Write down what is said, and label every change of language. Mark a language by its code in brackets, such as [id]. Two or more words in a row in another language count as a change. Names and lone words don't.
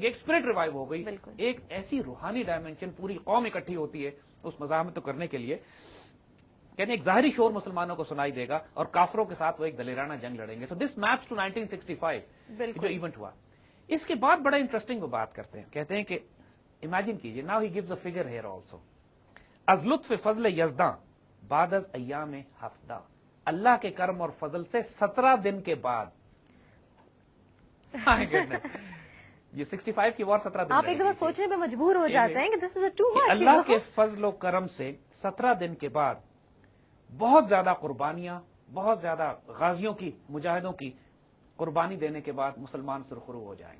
[ur] ایک [en] spirit revive [ur] ہو گئی, ایک ایسی روحانی ڈائمنشن, پوری قوم اکٹھی ہوتی ہے اس مزاحمت کو کرنے کے لیے. کہنے ایک ظاہری شور مسلمانوں کو سنائی دے گا اور کافروں کے ساتھ وہ ایک دلیرانہ جنگ لڑیں گے. [en] so this maps to 1965 [ur] جو ایونٹ ہوا. اس کے بعد بڑا انٹرسٹنگ وہ بات کرتے ہیں, کہتے ہیں کہ امیجن کیجئے, [en] now he gives a figure here also, [fa] از لطف فضل یزداں بعد از ایام ہفتہ, [ur] اللہ کے کرم اور فضل سے 17 دن کے بعد. یہ 65 کی وار 17 دن, آپ ایک دفعہ سوچنے پہ مجبور ہو جاتے ہیں کہ [en] this is too much. [ur] اللہ کے فضل و کرم سے 17 دن کے بعد بہت زیادہ قربانیاں, بہت زیادہ غازیوں کی, مجاہدوں کی قربانی دینے کے بعد مسلمان سرخرو ہو جائیں گے.